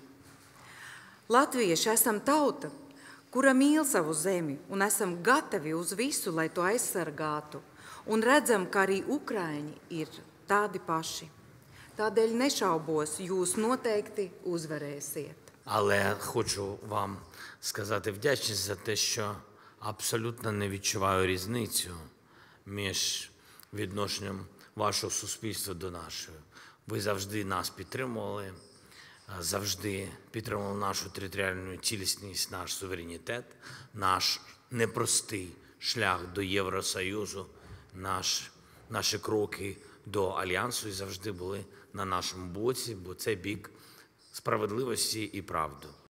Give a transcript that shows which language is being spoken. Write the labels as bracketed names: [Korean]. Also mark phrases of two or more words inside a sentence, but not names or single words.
[Latvian] Latvieši esam tauta, kura mīl savu zemi un esam gatavi uz visu, lai to aizsargātu, un redzam, ka arī ukraiņi ir tādi paši. Tādēļ нешаубos, jūs noteikti uzvarēsiet. [Ukrainian] Але хочу вам сказати вдячність за те, що абсолютно не відчуваю різницю між відношенням вашого суспільства до нашого. Ви завжди нас підтримували, завжди підтримували нашу територіальну цілісність, наш суверенітет, наш непростий шлях до Євросоюзу, наші кроки до Альянсу і завжди були на нашому боці, бо це бік справедливості і правди.